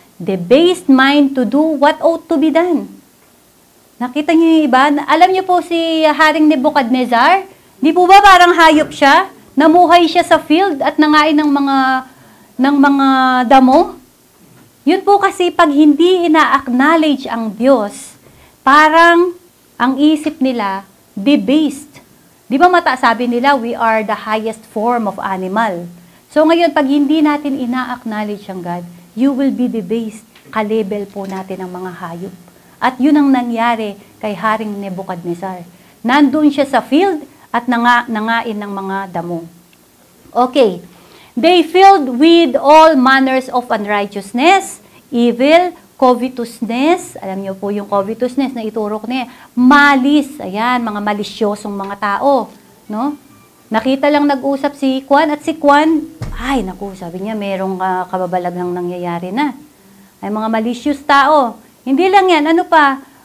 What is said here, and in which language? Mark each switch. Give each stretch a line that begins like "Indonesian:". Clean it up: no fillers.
English: Debased mind to do what ought to be done.
Filipino: Nakita niyo yung iba? Alam niyo po si Haring Nebuchadnezzar? Di po ba parang hayop siya? Namuhay siya sa field at nangain ng mga damo? Yun po kasi pag hindi ina-acknowledge ang Diyos, parang ang isip nila debased. Di ba sabi nila,
English: we are the highest form of animal.
Filipino: So ngayon, pag hindi natin ina-acknowledge ang God,
English: you will be debased.
Filipino: Ka-level po natin ang mga hayop. At yun ang nangyari kay Haring Nebuchadnezzar. Nandun siya sa field at nangain ng mga damo.
English: Okay. They filled with all manners of unrighteousness, evil, Covetousness,
Filipino: alam niyo po yung covetousness na iturok niya. Malis, ayan, mga malisyosong mga tao, no? Nakita lang nag-usap si Kwan at si Kwan, ay naku, sabi niya merong kababalaghang nangyayari na. Ay mga malicious tao. Hindi lang yan, ano pa?